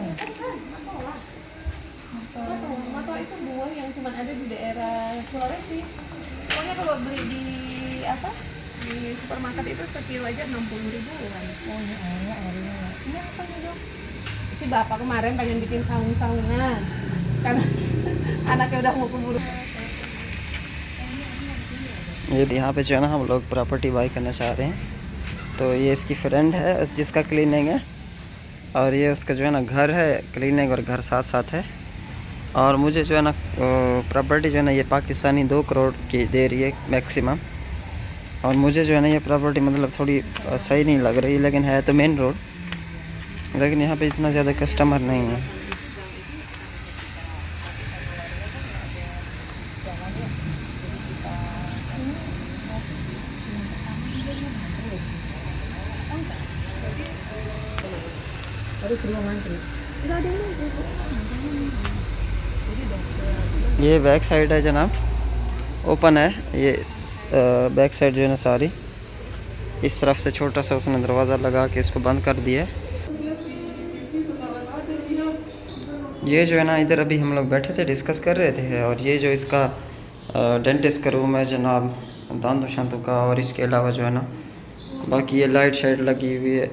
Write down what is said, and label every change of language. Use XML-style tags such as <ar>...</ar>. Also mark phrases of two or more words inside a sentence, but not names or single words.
<id>Matoa itu buah yang cuma ada di daerah Sulawesi. Pokoknya kalau beli di apa di supermarket itu sekilo aja 60.000-an. Oh ini airnya. Ini apa nih dok? Si bapak kemarin pengen bikin saung-saungan karena anaknya udah mau keburu.</id> <ur>یہ یہاں پہ جو ہے نا ہم لوگ</ur> <en>property buy</en> <ur>کرنا چاہ رہے ہیں، تو یہ اس کی فرینڈ ہے جس کا کلینک ہے، اور یہ اس کا جو ہے نا گھر ہے، کلینک اور گھر ساتھ ساتھ ہے. اور مجھے جو ہے نا پراپرٹی جو ہے نا یہ پاکستانی 2 کروڑ کی دے رہی ہے میکسیمم، اور مجھے جو ہے نا یہ پراپرٹی مطلب تھوڑی صحیح نہیں لگ رہی، لیکن ہے تو</ur> <en>main road,</en> <ur>لیکن یہاں پہ اتنا زیادہ کسٹمر نہیں ہے.</ur> <id>Baru ke ruang antri. Enggak ada</id> <ur>یہ</ur> <en>back side</en> <ur>ہے جناب، اوپن ہے یہ</ur> <en>back side</en> <ur>جو ہے نا ساری. اس طرف سے چھوٹا سا اس نے دروازہ لگا کے اس کو بند کر دیا. یہ جو ہے نا ادھر ابھی ہم لوگ بیٹھے تھے ڈسکس کر رہے تھے، اور یہ جو اس کا ڈینٹسٹ کا روم ہے جناب، دانتوں شانتوں کا، اور اس کے علاوہ جو ہے نا باقی یہ لائٹ شائٹ لگی ہوئی ہے.</ur>